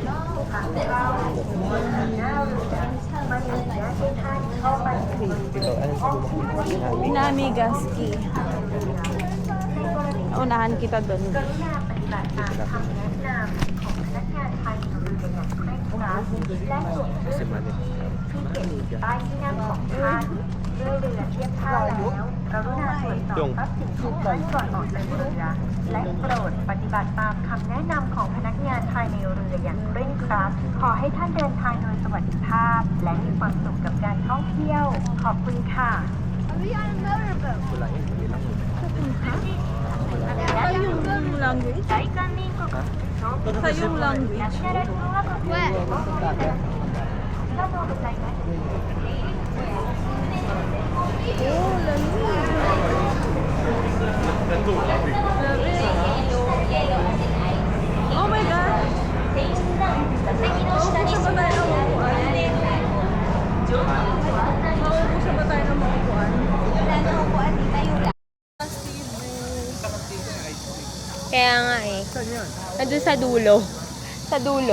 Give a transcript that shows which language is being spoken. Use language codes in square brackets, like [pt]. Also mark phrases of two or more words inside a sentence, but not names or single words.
[tl] Ito, ano Namigaski. Unahan kita doon. [th] ปฏิบัติตามคำแนะนำของพนักงานภายในเรืออย่างเคร่งครัดและตรวจเรื่องที่เก็บป้ายที่นั่งของท่านเมื่อเรือเทียบท่าแล้วกรุณาตรวจสอบทรัพย์สินของท่านก่อนออกจากเรือและโปรดปฏิบัติตามคำแนะนำของพนักงานภายในเรืออย่างเคร่งครัดขอให้ท่านเดินทางโดยสวัสดิภาพ และมีความสุขกับการท่องเที่ยว ขอบคุณค่ะ [tl] Yung language? Sa yung language? Oh, [en] oh my God! [tl] Mauubusan ba tayo ng makukuan? Mauubusan ba tayo ng makukuan? Kaya nga eh. Nandun sa dulo. Sa dulo.